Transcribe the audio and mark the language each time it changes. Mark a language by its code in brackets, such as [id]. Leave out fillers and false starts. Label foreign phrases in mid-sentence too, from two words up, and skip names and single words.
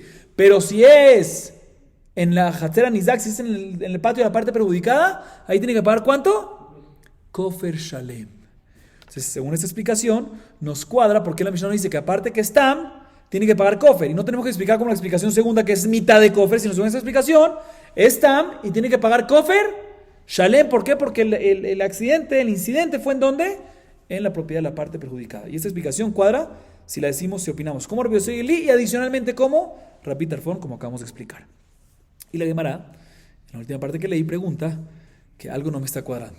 [es] Pero si es en la [he] חצר הניזק, [es] si es en el patio de la parte perjudicada, ahí tiene que pagar ¿cuánto? [he] כופר שלם. [es] Entonces, según esta explicación, nos cuadra porque la Mishnah nos dice que aparte que es Tam, tiene que pagar kofer. Y no tenemos que explicar como la explicación segunda, que es mitad de kofer, sino según esta explicación, es tam y tiene que pagar [he] כופר שלם. [es] ¿Por qué? Porque el accidente, el incidente fue en ¿dónde? En la propiedad de la parte perjudicada. Y esta explicación cuadra si la decimos, si opinamos como Rabbi Yosef Gilili y adicionalmente como Rabbi Tarfón, como acabamos de explicar. Y la Gemara, en la última parte que leí, pregunta que algo no me está cuadrando.